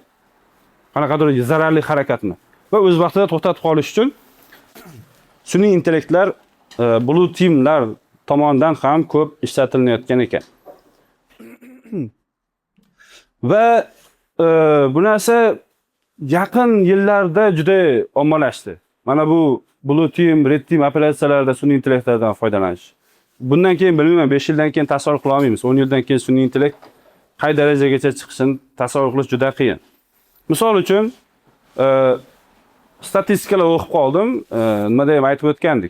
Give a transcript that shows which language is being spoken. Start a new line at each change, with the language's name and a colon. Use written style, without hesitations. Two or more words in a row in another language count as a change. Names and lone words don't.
Uzbek: Qanaqadir zararli harakatni va o'z vaqtida to'xtatib qolish uchun sun'iy intellektlar
English: blue teamlar
Uzbek: tomonidan ham ko'p ishlatilayotgan ekan. Va bu narsa yaqin yillarda juda ommalashdi. Mana bu
English: blue team, red team
Uzbek: operatsiyalarida sun'iy intellektlardan foydalanish. Bundan keyin bilmayman, 5 yildan keyin tasavvur qila olmaymiz. 10 yildan keyin sun'iy intellekt qay darajagacha chiqishini tasavvur qilish juda qiyin. Misol uchun, statistikalar o'qib qoldim, nima deb aytib o'tgandik.